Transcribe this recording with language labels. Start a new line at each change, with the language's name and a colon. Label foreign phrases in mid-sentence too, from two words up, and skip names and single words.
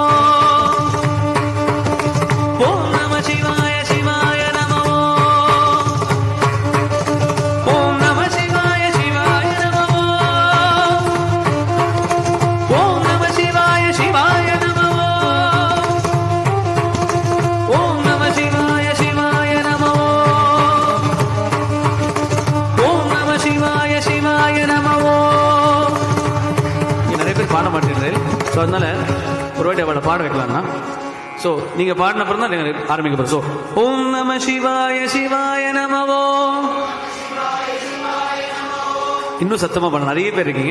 Sanskrit: ॐ नमः शिवाय शिवाय नमो ॐ नमः शिवाय शिवाय नमो ॐ नमः शिवाय शिवाय नमो ॐ नमः शिवाय शिवाय नमो ॐ नमः शिवाय शिवाय नमो
Tamil: நிறைய பேர் பாட மாட்டேங்கிறேன். ஸோ அதனால ஒரு வாட்டி அவளை பாட வைக்கலாம்னா ஸோ நீங்கள் பாடின அப்புறம் தான் நீங்கள் ஆரம்பிக்க போகிறோம்.
Sanskrit: ஸோ ॐ नम शिवाय शिवाय नमो.
Tamil: இன்னும் சத்தமாக பாட நிறைய பேர் இருக்கீங்க.